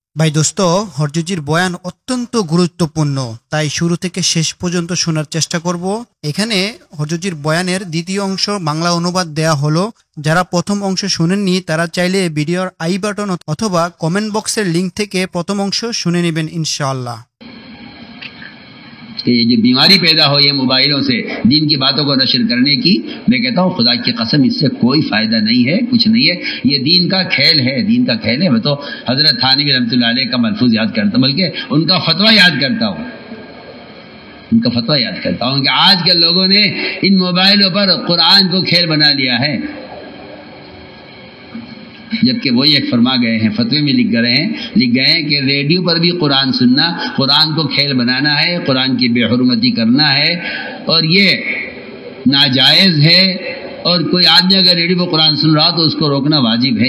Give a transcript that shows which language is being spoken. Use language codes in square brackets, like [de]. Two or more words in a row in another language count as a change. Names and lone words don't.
[bn] ভাই দোস্ত, হরজজির বয়ান অত্যন্ত গুরুত্বপূর্ণ, তাই শুরু থেকে শেষ পর্যন্ত শোনার চেষ্টা করব। এখানে হরজজির বয়ানের দ্বিতীয় অংশ বাংলা অনুবাদ দেয়া হলো। যারা প্রথম অংশ শুনেননি তারা চাইলে ভিডিওর আই বাটন অথবা কমেন্ট বক্সের লিংক থেকে প্রথম অংশ শুনে নেবেন ইনশাআল্লাহ। [ur] کہ یہ جو بیماری پیدا ہوئی ہے موبائلوں سے دین کی باتوں کو نشر کرنے کی، میں کہتا ہوں خدا کی قسم اس سے کوئی فائدہ نہیں ہے، کچھ نہیں ہے، یہ دین کا کھیل ہے، دین کا کھیل ہے۔ میں تو حضرت تھانوی رحمۃ اللہ علیہ کا ملفوظ یاد کرتا ہوں، بلکہ ان کا فتویٰ یاد کرتا ہوں، ان کا فتویٰ یاد کرتا ہوں کہ آج کے لوگوں نے ان موبائلوں پر قرآن کو کھیل بنا لیا ہے، جبکہ وہی ایک فرما گئے ہیں، فتوے میں لکھ گئے ہیں کہ ریڈیو پر بھی قرآن سننا، قرآن کو کھیل بنانا ہے، قرآن کی بے حرمتی کرنا ہے، اور یہ ناجائز ہے، اور کوئی آدمی اگر ریڈیو پر قرآن سن رہا تو اس کو روکنا واجب ہے۔